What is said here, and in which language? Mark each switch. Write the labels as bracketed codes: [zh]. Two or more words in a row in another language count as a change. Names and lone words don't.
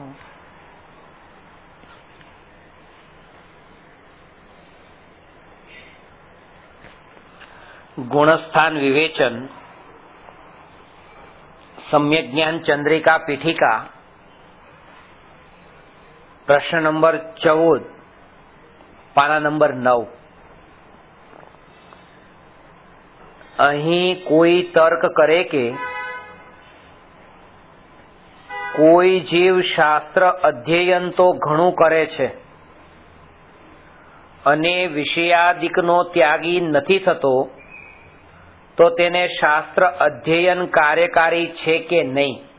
[hi] गुणस्थान विवेचन सम्यक ज्ञान चंद्रिका पीठिका प्रश्न नंबर 14 पाना नंबर 9। [gu] અહીં કોઈ તર્ક કરે કે કોઈ જીવ શાસ્ત્ર અધ્યયન તો ઘણું કરે છે અને વિષયાદિકનો ત્યાગી નથી થતો, તો તેને શાસ્ત્ર અધ્યયન કાર્યકારી છે કે નહીં?